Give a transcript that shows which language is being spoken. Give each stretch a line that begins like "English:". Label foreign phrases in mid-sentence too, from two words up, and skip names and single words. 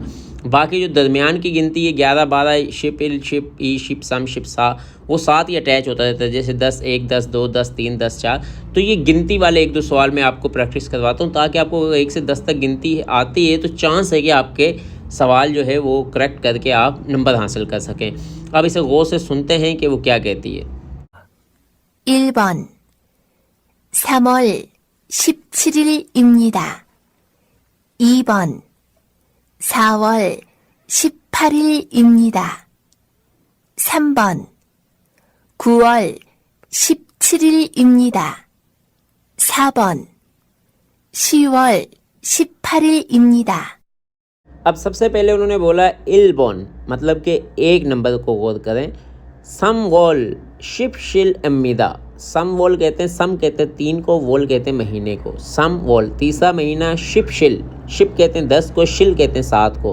Urdu: باقی جو درمیان کی گنتی ہے 11، 12,
Korean: 십, 일, 십, 이, 십, 삼, 십, 사,
Urdu: ، وہ ساتھ ہی اٹیچ ہوتا رہتا ہے. جیسے 10، 1، 10، 2، 10، 3، 10، 4. تو یہ گنتی والے ایک دو سوال میں آپ کو پریکٹس کرواتا ہوں، تاکہ آپ کو 1 سے 10 تک گنتی آتی ہے تو چانس ہے کہ آپ کے سوال جو ہے وہ کریکٹ کر کے آپ نمبر حاصل کر سکیں. اب اسے غور سے سنتے ہیں کہ وہ کیا کہتی ہے.
Korean: 1번 3월 17일입니다. 2번 4월 18일입니다. 3번 9월 17일입니다. 4번 10월 18일입니다.
Urdu: اب سب سے پہلے انہوں نے بولا इलबॉन، مطلب کہ ایک نمبر کو غور کریں।
Korean: 삼 월 십 칠 입니다, 삼 월
Urdu: کہتے ہیں، सम کہتے ہیں 3 کو، वॉल کہتے ہیں مہینے کو।
Korean: 삼 월
Urdu: تیسرا مہینہ,
Korean: 십 칠,
Urdu: ، शिप کہتے ہیں 10 کو، शिल کہتے ہیں 7 کو।